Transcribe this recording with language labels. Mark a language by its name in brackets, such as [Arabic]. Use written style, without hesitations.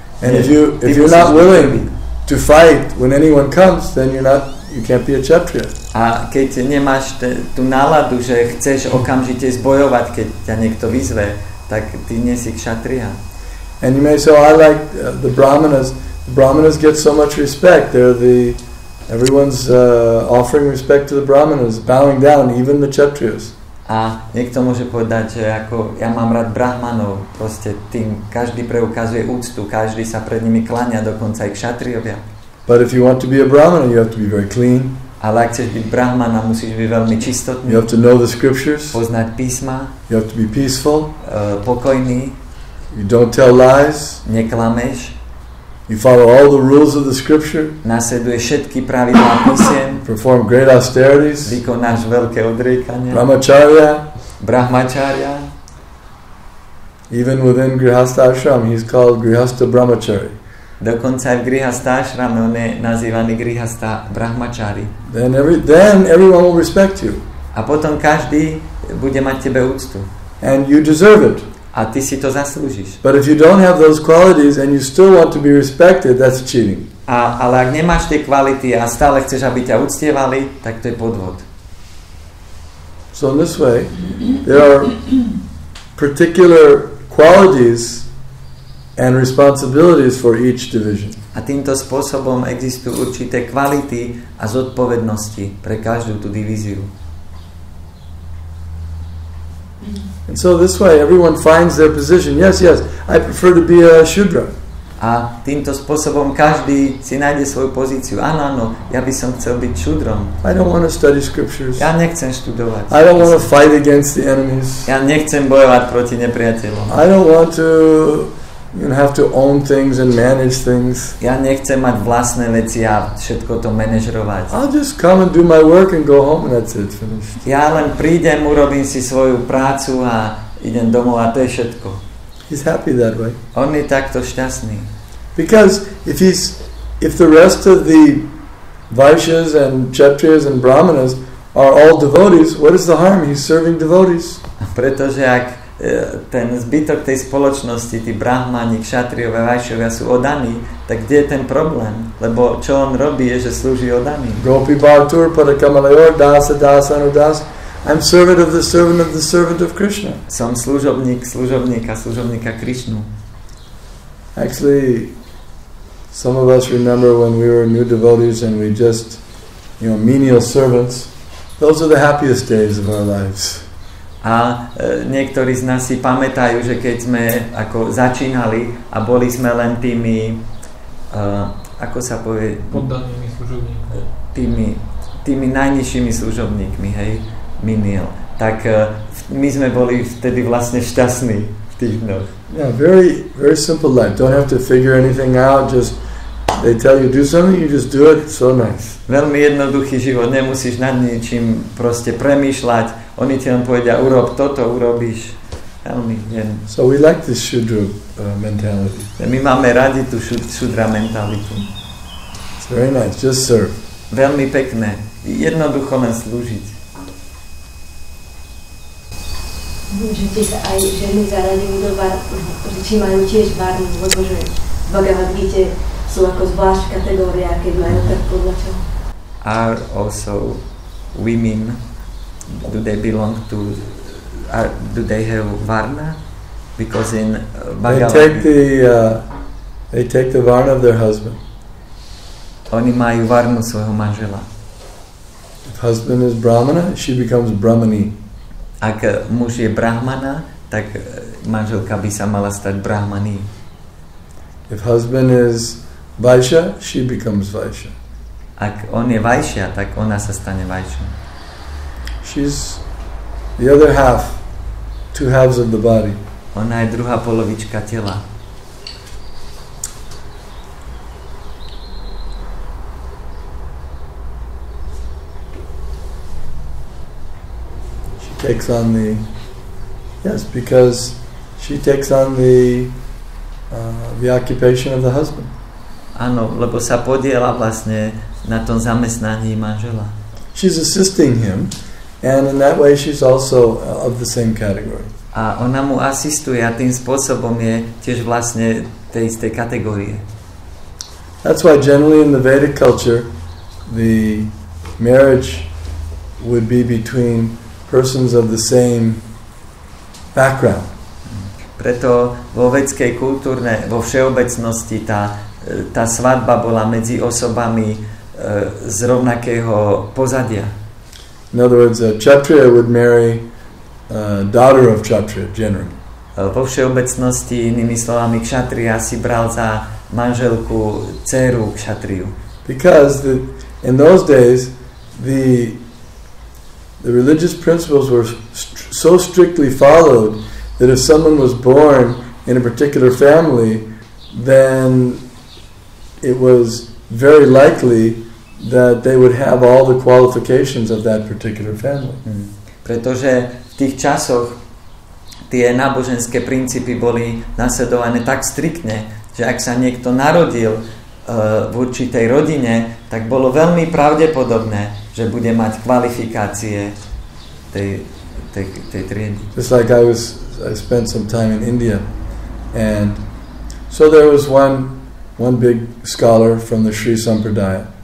[English] And if you're not willing to fight when anyone comes, then you can't be a kshatriya. [Slovak] A keď nemáš tú náladu, že chceš okamžite zbojovať, keď ťa niekto vyzve, tak ty nie si kshatriya. [English] And you may say, I like the brahmanas. The brahmanas get so much respect. Everyone's offering respect to the brahmanas, bowing down, even the kshatriyas. [Slovak] A niekto môže povedať, že ako ja mám rád brahmanov, proste tým každý preukazuje úctu, každý sa pred nimi kláňa, dokonca aj kshatriyovia. [English] But if you want to be a brahmana, you have to be very clean. [Slovak] Ale ak chceš byť brahmana, musíš byť veľmi čistotný. [English] You have to know the scriptures. [Slovak] Poznať písma. [English] You have to be peaceful. [Slovak] Pokojný. [English] You don't tell lies. [Slovak] Neklameš. [English] You follow all the rules of the scripture. [Slovak] Nasleduješ všetky pravidlá písiem. [English] Perform great austerities. [Slovak] Vykonáš veľké odriekania. [English] Brahmacharya. Even within Grihastha ashram, he's called Grihastha Brahmachari. [Slovak] Dokonca aj v Grihastha ashrame on je nazývaný Grihastha Brahmachari. [English] Then everyone will respect you. [Slovak] A potom každý bude mať tebe úctu. [English] And you deserve it. [Slovak] A ty si to zaslúžiš. [English] But if you don't have those qualities and you still want to be respected, that's cheating. [Slovak] Ale ak nemáš tie kvality a stále chceš, aby ťa uctievali, tak to je podvod. [English] So in this way, there are particular qualities and responsibilities for each division. [Slovak] A týmto spôsobom existujú určité kvality a zodpovednosti pre každú tú divíziu. [English] And so this way everyone finds their position. Yes, I prefer to be a Shudra. [Slovak] A týmto spôsobom každý si nájde svoju pozíciu. Áno, ja by som chcel byť šudrom. [English] I don't want to study scriptures. [Slovak] Ja nechcem študovať. [English] I don't want to fight against the enemies. [Slovak] Ja nechcem bojovať proti nepriateľom. [English] I don't want to have to own things and manage things. [Slovak] Ja nechcem mať vlastné veci a všetko to manažrovať. [English] I'll just come and do my work and go home and that's it, finished. [Slovak] Ja len prídem, urobím si svoju prácu a idem domov a to je všetko. [English] He's happy that way. [Slovak] On je takto šťastný. [English] Because if the rest of the Vaishyas and Kshatriyas and Brahmanas are all devotees, what is the harm? He's serving devotees. [Slovak] Pretože ak ten zbytok tej spoločnosti, tí brahmani, kšatriové, vajšovia sú odaní, tak kde je ten problém? Lebo čo on robí, je, že slúži odaní. [Sanskrit] Gopi Bhaktur Padakamalayur Dasa Dasa Anudas. [English] I'm servant of the servant of Krishna. [Slovak] Som služobníka Krishnu. [English] Actually, some of us remember when we were new devotees and we just, menial servants. Those are the happiest days of our lives. [Slovak] A niektorí z nás si pamätajú, že keď sme ako začínali a boli sme len tými, ako sa povie, poddanými služobníkmi. Tými najnižšími služobníkmi, hej, menial. Tak my sme boli vtedy vlastne šťastní v tých dňoch. [English] Yeah, very, very simple life. Don't have to figure anything out. Just they tell you do something, you just do it. So nice. [Slovak] Veľmi jednoduchý život. Nemusíš nad ničím proste premýšľať. Oni ti len povedia, urob toto, urobíš. Veľmi jen. [English] So we like this Shudra mentality. [Slovak] My máme radi tú Shudra mentalitu. [English] It's very nice. Just serve. [Slovak] Veľmi pekné. Jednoducho len slúžiť. Že sa aj ženy zaradujú do že či majú tiež varnu, lebo že v Bhagavad Gita sú ako zvlášť kategória, keď majú tak podľa čoho. [English] Are also women, do they belong to, do they have varna? Because in Bhagavad they take the varna of their husband. [Slovak] Oni majú varnu svojho manžela. [English] If husband is Brahmana, she becomes Brahmani. [Slovak] Ak muž je brahmana, tak manželka by sa mala stať brahmani. [English] If husband is Vaishya, she becomes Vaishya. [Slovak] Ak on je vajšia, tak ona sa stane vajšou. [English] She's the other half, two halves of the body. [Slovak] Ona je druhá polovička tela. [English] Takes on because she takes on the occupation of the husband. [Slovak] Áno, lebo sa podiela vlastne na tom zamestnaní manžela. [English] She's assisting him, and in that way she's also of the same category. [Slovak] A ona mu asistuje a tým spôsobom je tiež vlastne tej istej kategórie. [English] That's why generally in the Vedic culture the marriage would be between persons of the same background. [Slovak] Preto vo vedskej kultúrne, vo všeobecnosti tá svadba bola medzi osobami z rovnakého pozadia. [English] In other words, a Kshatriya would marry a daughter of Kshatriya generally. [Slovak] Vo všeobecnosti, inými slovami, Kshatriya si bral za manželku dceru Kshatriyu. [English] Because in those days the religious principles were so strictly followed that if someone was born in a particular family, then it was very likely that they would have all the qualifications of that particular family. [Slovak] Pretože v tých časoch tie náboženské princípy boli nasledované tak striktne, že ak sa niekto narodil v určitej rodine, tak bolo veľmi pravdepodobné, že bude mať kvalifikácie tej triedy. [English] Just like I spent some time in India, and so there was one big scholar from the Sri Sampradaya.